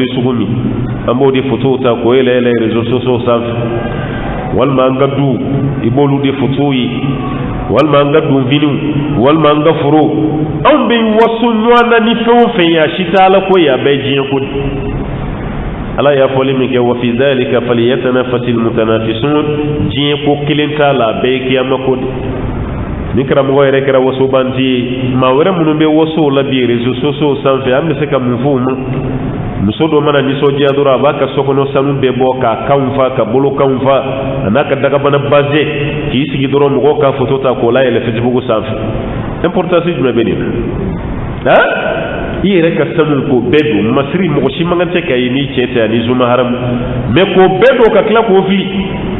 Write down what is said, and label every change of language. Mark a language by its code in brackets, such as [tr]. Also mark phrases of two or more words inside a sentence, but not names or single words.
[bm] sugu min an b'o de photo ta k'o yɛlɛ yɛlɛ [fr] réseaux sociaux [bm] sanfɛ walima an ka du i b'olu de photo ye walima an ka donfiniw walima an ka foro anw bɛ waso ɲɔgɔn na ni fɛn o fɛn ye a si tɛ ala ko ye a bɛɛ diɲɛ ko de ala y'a fɔli min kɛ [ar] وفي ذلك فليتنافس المتنافسون [bm] diɲɛ ko kelen t'a la a bɛɛ ye kiyama ko de ni karamɔgɔ yɛrɛ kɛra wasobanti ye maa wɛrɛ minnu bɛ wasow la bi [fr] réseaux sociaux [bm] sanfɛ an bɛ se ka mun fɔ u ma muso dɔ mana nisɔndiya dɔrɔn a b'a ka sokɔnɔ sanu bɛɛ bɔ k'a kanw fa ka bolokanw fa a n'a ka dagabana base k'i sigi dɔrɔn mɔgɔw ka photo ta k'o layɛlɛ Facebook sanfɛ importance jumɛn bɛ nin na i yɛrɛ ka sanu k'o bɛɛ don masiri mɔgɔ si man kan tɛ k'a ye n'i cɛ tɛ ani zuma haramu mais k'o bɛɛ don ka tila k'o fili